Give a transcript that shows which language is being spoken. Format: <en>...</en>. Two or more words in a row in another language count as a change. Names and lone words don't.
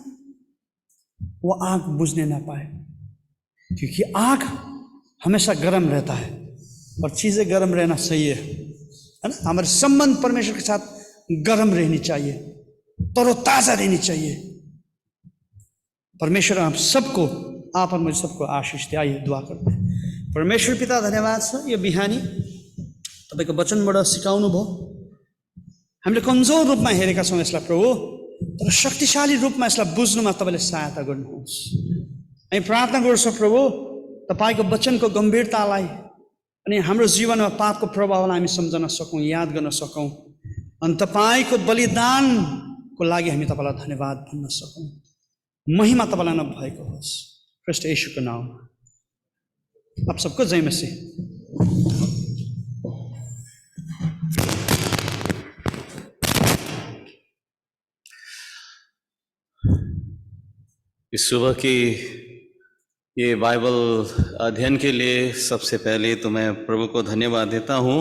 <hi>वो आग बुझने ना पाए, क्योंकि आग हमेशा गर्म रहता है और चीजें गर्म रहना सही है ना? हमारे संबंध परमेश्वर के साथ गर्म रहनी चाहिए, तरोताजा रहनी चाहिए। परमेश्वर आप सबको, आप और मुझे सबको आशीष दे। आइए दुआ करते हैं।</hi> <ne>परमेश्वर पिता, धन्यवाद छ यो बिहानी तपाईँको वचनबाट सिकाउनु भयो। हामीले कमजोर रूपमा हेरेका छौँ यसलाई प्रभु, तर शक्तिशाली रूपमा यसलाई बुझ्नुमा तपाईँले सहायता गर्नुहोस्। हामी प्रार्थना गर्छौँ प्रभु, तपाईँको वचनको गम्भीरतालाई अनि हाम्रो जीवनमा पापको प्रभावलाई हामी सम्झन सकौँ, याद गर्न सकौँ, अनि तपाईँको बलिदानको लागि हामी तपाईँलाई धन्यवाद भन्न सकौँ। महिमा तपाईँलाई नभएको होस्, ख्रीष्ट येशूको नाममा।</ne> <hi>आप सबको जय मसीह। इस सुबह की ये बाइबल अध्ययन के लिए सबसे पहले तो मैं प्रभु को धन्यवाद देता हूँ।</hi>